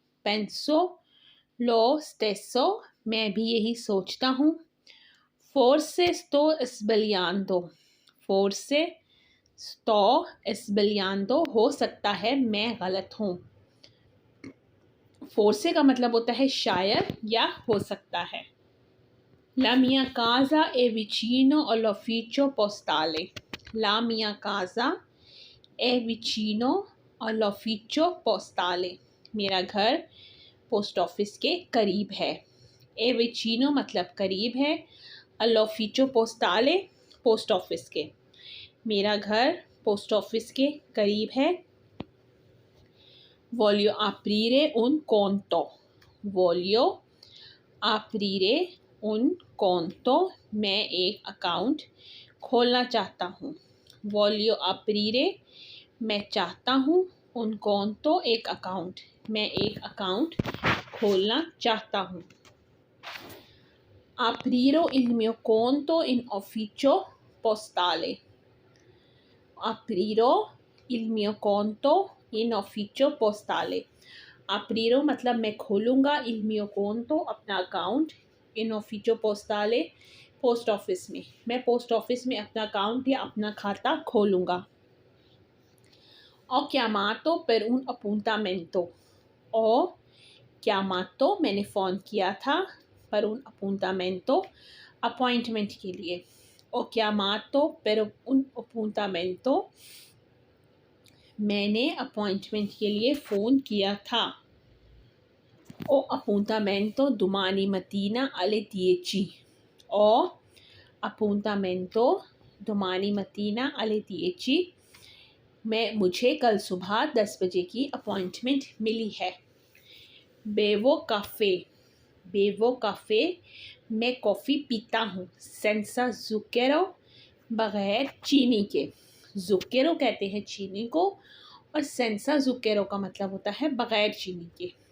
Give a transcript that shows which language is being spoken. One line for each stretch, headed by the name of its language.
Italian: Penso lo stesso.
Hindi: मैं भी यही सोचता हूँ।
Italian: Forse sto sbagliando. Forse sto sbagliando.
Hindi: हो सकता है मैं गलत हूँ। Forse का मतलब होता है शायद या हो सकता है।
Italian: La mia casa è vicino all'ufficio postale. La mia casa è vicino all'ufficio postale.
Hindi: मेरा घर पोस्ट ऑफिस के करीब है।
Italian: ए विचिनो
Hindi: मतलब करीब है।
Italian: all'ufficio postale
Hindi: पोस्ट ऑफिस के। मेरा घर पोस्ट ऑफिस के करीब है।
Italian: Voglio aprire un conto. Voglio aprire un conto.
Hindi: मैं एक अकाउंट खोलना चाहता हूँ।
Italian: Voglio aprire
Hindi: मैं चाहता हूँ।
Italian: Un conto
Hindi: एक अकाउंट। मैं एक अकाउंट खोलना चाहता हूँ।
Italian: Aprirò il mio conto in ufficio postale. Aprirò il mio conto in ufficio postale. Aprirò
Hindi: मतलब मैं खोलूँगा
Italian: il mio conto
Hindi: अपना account
Italian: in ufficio postale
Hindi: post office में। मैं पोस्ट ऑफिस में अपना अकाउंट या अपना खाता खोलूँगा।
Italian: Ho chiamato per un appuntamento. Ho chiamato
Hindi: मैंने फ़ोन किया था
Italian: per un appuntamento
Hindi: अपॉइंटमेंट के लिए।
Italian: Ho chiamato per un appuntamento
Hindi: मैंने अपॉइंटमेंट के लिए फ़ोन किया था।
Italian: Ho appuntamento domani mattina alle 10. Ho appuntamento domani mattina alle 10.
Hindi: मुझे कल सुबह 10 बजे की अपॉइंटमेंट मिली है।
Italian: बेवो काफ़े। बेवो काफ़े
Hindi: मैं कॉफ़ी पीता हूँ।
Italian: सेंसा ज़ुकेरो
Hindi: बग़ैर चीनी के। ज़ुकेरो कहते हैं चीनी को और
Italian: सेंसा ज़ुकेरो
Hindi: का मतलब होता है बग़ैर चीनी के।